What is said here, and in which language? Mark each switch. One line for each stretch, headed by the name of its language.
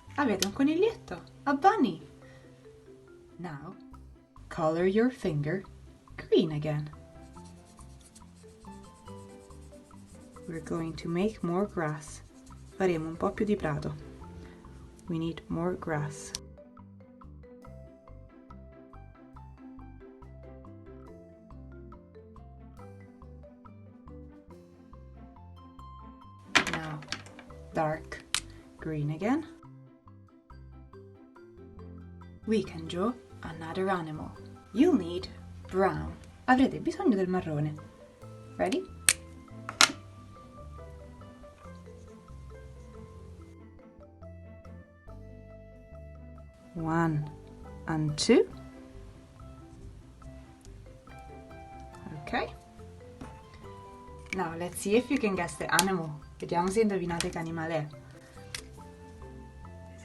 Italian: Avete un coniglietto,
English: a bunny. Now, color your finger green again. We're going to make more grass.
Italian: Faremo un po' più di prato.
English: We need more grass. Now, dark green again. We can draw another animal. You'll need brown.
Italian: Avrete bisogno del marrone.
English: Ready? One and two. Now let's see if you can guess the animal.
Italian: Vediamo se indovinate che animale è.